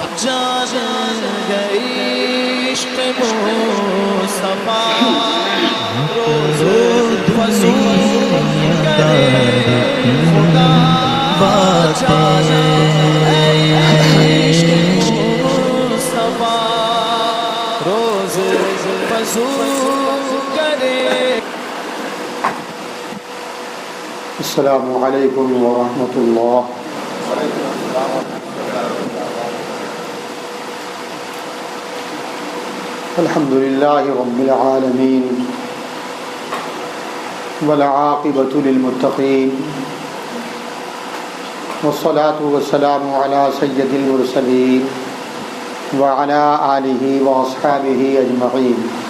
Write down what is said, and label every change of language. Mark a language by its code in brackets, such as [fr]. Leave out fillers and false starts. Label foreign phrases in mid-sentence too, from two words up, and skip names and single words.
[ur] جان گئی عشق مصطفیٰ روز فزون کرے خدا جان عشق مصطفیٰ روز فزون کرے. [ar] السلام علیکم ورحمۃ اللہ. الحمد للہ رب العالمین والعاقبۃ للمتقین والصلاة والسلام علی سید المرسلین وعلی آلہ واصحابہ اجمعین.